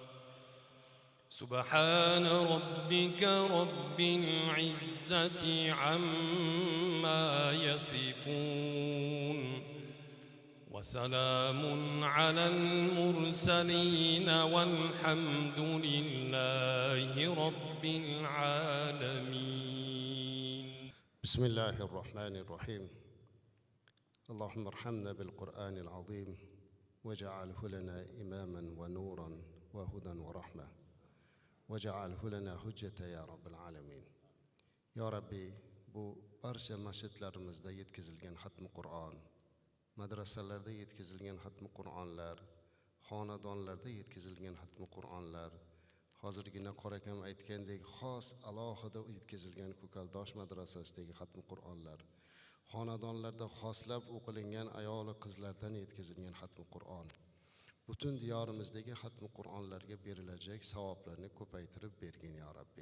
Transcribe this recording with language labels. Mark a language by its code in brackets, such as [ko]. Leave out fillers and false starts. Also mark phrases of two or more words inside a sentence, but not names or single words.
[ar] سبحان ربك رب العزة عما يصفون وسلام على المرسلين والحمد لله رب العالمين. بسم الله الرحمن الرحيم. اللهم ارحمنا بالقرآن العظيم واجعله لنا إماما ونورا وهدى ورحمة واجعله لنا حجة يا رب العالمين. يا ربي [uz] bu barcha masjidlarimizda yetkazilgan xatmi Qur'on, madrasalarda yetkazilgan xatmi Qur'onlar, xonadonlarda yetkazilgan xatmi Qur'onlar, hozirgina Qori akam aytgandek xos alohida yetkazilgan Ko'kaldosh madrasasidagi xatmi Qur'onlar, xonadonlarda xoslab o'qilingan ayoli qizlardan yetkazilgan xatmi Qur'on, butun diyorimizdagi xatmi Qur'onlarga berilajak savoblarni ko'paytirib bergin [ar] يا ربي.